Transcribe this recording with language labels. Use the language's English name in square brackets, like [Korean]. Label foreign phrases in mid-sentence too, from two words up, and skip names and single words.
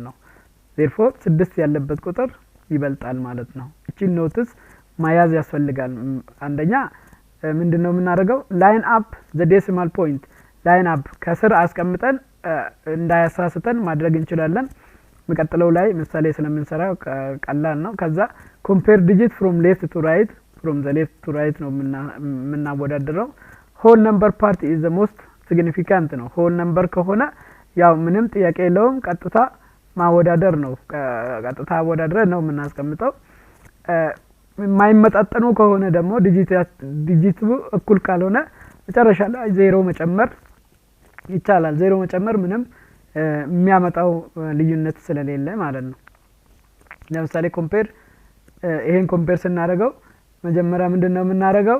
[Amharic] ነው። therefore 6 ያለበት ቁጥር ይበልጣል ማለት ነው። እቺን ኖትስ ማያዝ ያስፈልጋል። አንደኛ ምንድነው የምናደርገው [English] line up the decimal point line up [Amharic] ከስር አስቀምጠን እንዳያሳስተን ማድረግ እንችላለን። መቀጠለው ላይ ምሳሌ ስለምንሰራው ቀላል ነው። ከዛ [English] compare digit from left to right from the left to right [Amharic] ነው የምናወዳድረው። [English] whole number part is the most significant [Amharic] ነው። [English] whole number [Amharic] ከሆነ ያው ምንም ጥያቄ የለውም ቀጥታ ማወዳደር ነው። ቀጥታ አወዳድረ ነው የምናስቀምጠው። የማይመጣጠኑ ከሆነ ደግሞ ዲጂቱ እኩል ካልሆነ መጨረሻ ላይ ዜሮ መጨመር ይቻላል። ዜሮ መጨመር ምንም የሚያመጣው ልዩነት ስለሌለ ማለት ነው። ለምሳሌ ኮምፔር ይሄን ኮምፔር ስናደርገው መጀመሪያ ምንድነው የምናደርገው?